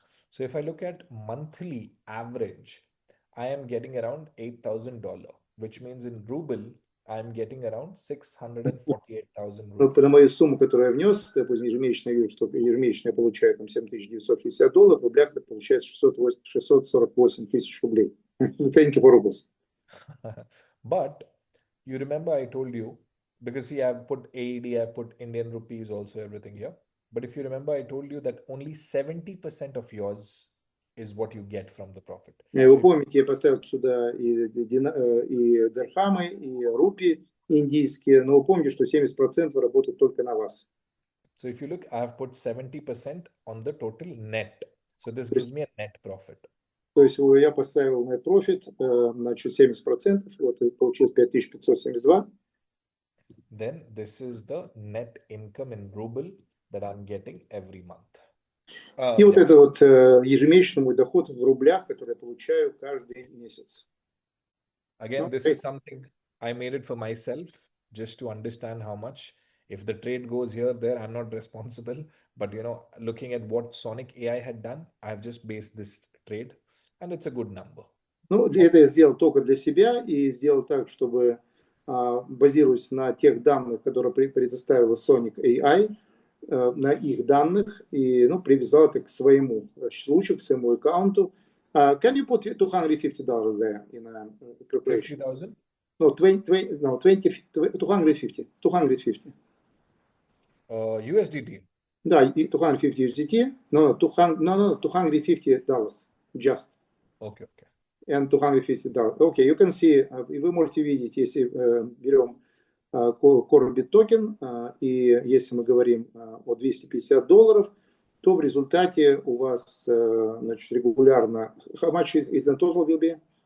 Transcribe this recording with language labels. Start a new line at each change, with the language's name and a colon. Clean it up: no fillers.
English: So if I look at monthly average, I am getting around $8,000, which means in ruble, I am getting around 648,000
Russian: Ну,
English: rubles.
Russian: на мою сумму, которую я внес, допустим, ежемесячно я вижу, что ежемесячно я получаю там $7,960, в рублях это получается 648 тысяч рублей.
English: Thank you for rubles. But you remember I told you, because see, I've put AED, I've put Indian rupees also, everything here. But if you remember, I told you that only 70% of yours is what you get from the profit.
Russian: Вы помните, я поставил сюда и дирхамы, и рупии индийские, но вы помните, что 70% работают только на вас.
English: So if you look, I have put 70% on the total net. So this gives me a net profit.
Russian: То есть я поставил net profit, значит, 70%, вот и получилось 5572.
English: Then this is the net income in ruble that I'm getting every month.
Russian: И вот это вот ежемесячный мой доход в рублях, который я получаю каждый месяц.
English: Again, this is something I made it for myself, just to understand how much. If the trade goes here, there, I'm not responsible. But you know, looking at what Sonic AI had done, I've just based this trade, and it's a good number.
Russian: Ну, это я сделал только для себя и сделал так, чтобы, базируясь на тех данных, которые предоставила Sonic AI, на их данных, и ну, привязал это к своему случаю, к своему аккаунту.
English: Can you put $250 there in a preparation? 50,000? No, 250. USDT. Да, 250 USDT, no, $250 just. Okay. And $250.
Russian: Okay, you can see, и вы можете видеть, если берем CORBIT токен, и если мы говорим о $250, то в результате у вас, значит, регулярно, how much is the total will be?